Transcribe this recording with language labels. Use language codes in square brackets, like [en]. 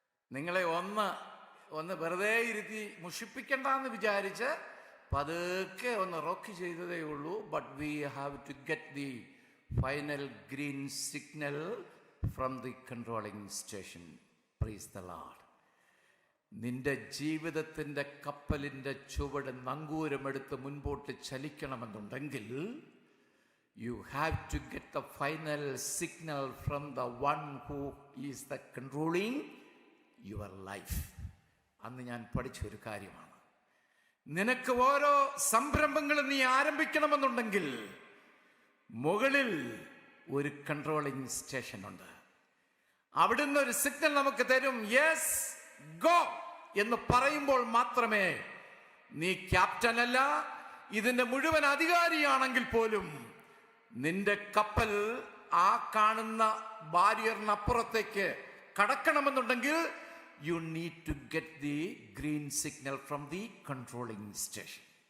[ml] നിങ്ങളെ ഒന്ന് വെറുതെ ഇരുത്തി മുഷിപ്പിക്കണ്ടെന്ന് വിചാരിച്ച് പതുക്കെ ഒന്ന് റോക്ക് ചെയ്തതേ ഉള്ളൂ. [en] But we have to get the final green signal from the controlling station. Praise the lord. [ml] നിന്റെ ജീവിതത്തിൻ്റെ കപ്പലിൻ്റെ ചുവട് നങ്കൂരമെടുത്ത് മുൻപോട്ട് ചലിക്കണമെന്നുണ്ടെങ്കിൽ [en] you have to get the final signal from the one who is the controlling your life. [ml] അന്ന് ഞാൻ പഠിച്ച ഒരു കാര്യമാണ്. നിനക്ക് ഓരോ സംരംഭങ്ങളും നീ ആരംഭിക്കണമെന്നുണ്ടെങ്കിൽ മുകളിൽ ഒരു കൺട്രോളിംഗ് സ്റ്റേഷൻ ഉണ്ട്. അവിടുന്ന് ഒരു സിഗ്നൽ നമുക്ക് തരും. [en] yes, go [ml] എന്ന് പറയുമ്പോൾ മാത്രമേ, നീ ക്യാപ്റ്റൻ അല്ല, ഇതിന്റെ മുഴുവൻ അധികാരിയാണെങ്കിൽ പോലും നിന്റെ കപ്പൽ ആ കാണുന്ന ബാരിയറിനപ്പുറത്തേക്ക് കടക്കണമെന്നുണ്ടെങ്കിൽ [en] you need to get the green signal from the controlling station.